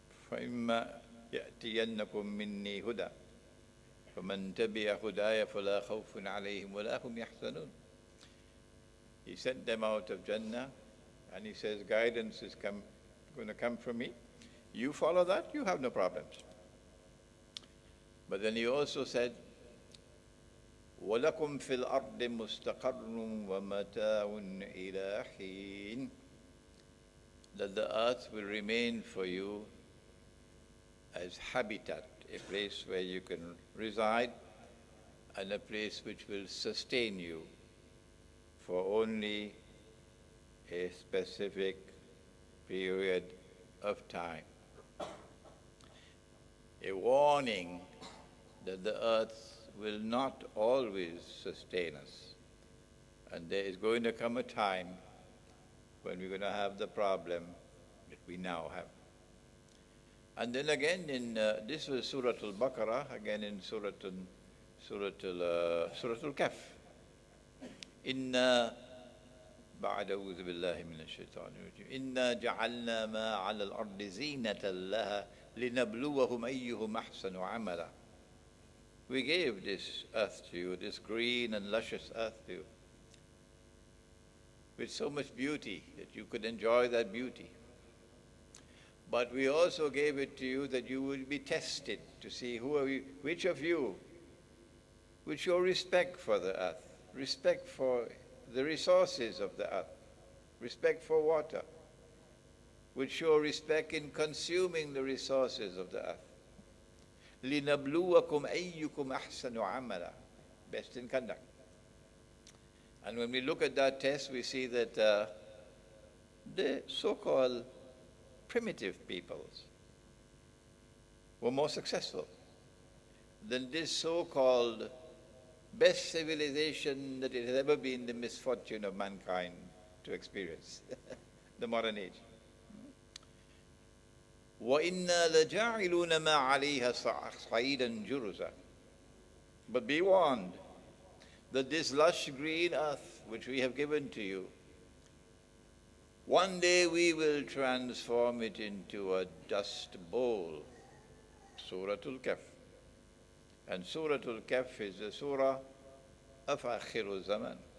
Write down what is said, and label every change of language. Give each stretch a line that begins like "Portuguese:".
Arabic: فَإِمَّا يَأْتِيَنَّكُم مِّنِّي هُدًى فَمَن تَبِعَ هُدَايَ فَلَا خَوْفٌ عَلَيْهِمْ وَلَا هُمْ يَحْزَنُونَ.
English: He sent them out of Jannah, and he says, guidance is going to come from me. You follow that, you have no problems. But then he also said,
Arabic: وَلَكُمْ فِي الْأَرْضِ مُسْتَقَرٌّ وَمَتَاعٌ إِلَىٰ حِينٍ.
English: That the earth will remain for you as habitat, a place where you can reside, and a place which will sustain you for only a specific period of time. A warning that the earth will not always sustain us, and there is going to come a time when we're going to have the problem that we now have. And then again in this was Surah Al-Baqarah, again in Surah Al-Kahf.
Arabic: Inna بعد أعوذ بالله من الشيطان الرجيم إنا جعلنا ما على الأرض زينة لها لنبلوهم أيهم أحسن عملا.
English: We gave this earth to you, this green and luscious earth to you, with so much beauty that you could enjoy that beauty. But we also gave it to you that you will be tested to see who are you, which of you, with your respect for the earth, respect for the resources of the earth, respect for water, would show respect in consuming the resources of the earth.
Arabic: لِنَبْلُوَكُمْ أَيُّكُمْ أَحْسَنُ عَمَلًا.
English: Best in conduct. And when we look at that test, we see that the so-called primitive peoples were more successful than this so-called best civilization that it has ever been the misfortune of mankind to experience, the modern age.
Arabic: وَإِنَّا لَجَاعِلُونَ مَا عَلَيْهَا صَعِيدًا جُرُزًا.
English: But be warned that this lush green earth which we have given to you, one day we will transform it into a dust bowl. Suratul Kahf. And Suratul Kahf is the surah of Akhirul Zaman.